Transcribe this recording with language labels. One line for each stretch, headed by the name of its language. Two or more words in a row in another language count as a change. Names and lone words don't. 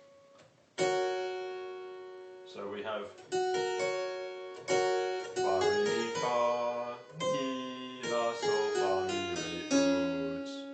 English: So we have fa re mi fa mi la sol fa mi re ut.